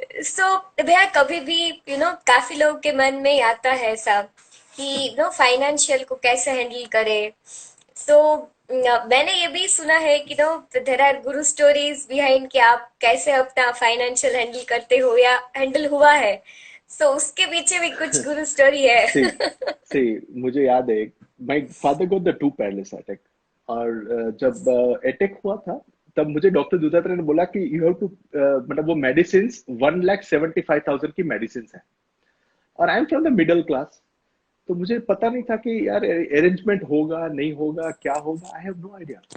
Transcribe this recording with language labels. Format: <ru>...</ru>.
<hi>सो भैया, कभी भी काफी लोगों के मन में आता है ऐसा कि फाइनेंशियल को कैसे हैंडल करे। सो मैंने ये भी सुना है कि</hi> <en>there are guru stories behind</en> <hi>कि आप कैसे अपना फाइनेंशियल हैंडल करते हो या हैंडल हुआ है। सो उसके पीछे भी कुछ गुरु स्टोरी है।</hi> <en>See, see,</en> <hi>मुझे याद है,</hi> <en>my father got the two paralysis attack।</en> <hi>और जब अटैक हुआ था, तब मुझे डॉक्टर दुधात्र ने बोला कि</hi> <en>you have to,</en> <hi>मतलब वो मेडिसिन 1,75,000 की मेडिसिन है, और</hi> <en>I am from the middle class.</en> <hi>तो मुझे पता नहीं था कि यार अरेंजमेंट होगा नहीं होगा, क्या होगा,</hi> <en>I have no idea.</en>